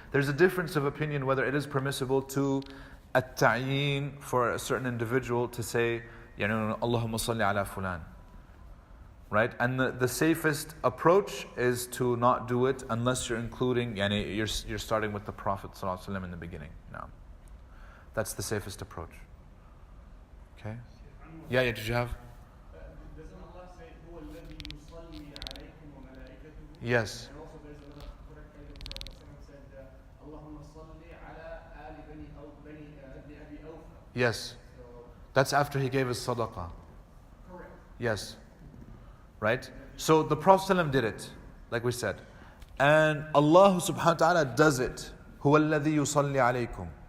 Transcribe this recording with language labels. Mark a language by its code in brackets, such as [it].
[en] There's a difference of opinion whether it is permissible to at-ta'yin for a certain individual to say, Allahumma salli ala fulan. Right? And the safest approach is to not do it unless you're including, you're starting with the Prophet ﷺ in the beginning. No. That's the safest approach. Okay? Yeah, did you have? [ar] Doesn't Allah say, هو الذي يصلي عليكم وملائكته? [en] Yes. And also there's another correct ayah where someone said, [ar] اللهم صل على آل بني أبي أوفى. [en] Yes. That's after he gave his sadaqah. Correct. Yes. Right? So the Prophet ﷺ did it, like we said. And Allah subhanahu wa ta'ala does it. [ar] هو الذي يصلي عليكم.